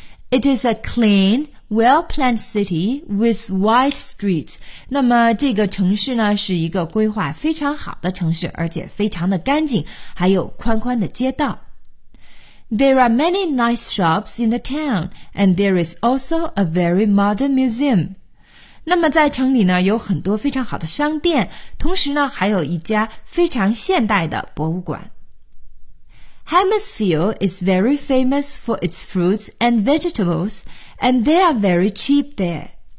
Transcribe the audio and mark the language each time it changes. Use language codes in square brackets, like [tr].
[en] It is a clean, well-planned city with wide streets， [zh] 那么这个城市呢是一个规划非常好的城市，而且非常的干净，还有宽宽的街道。 [en] There are many nice shops in the town, and there is also a very modern museum. [zh] 那么在城里呢，有很多非常好的商店，同时呢，还有一家非常现代的博物馆。 [en] Hammersville is very famous for its fruits and vegetables, and they are very cheap there.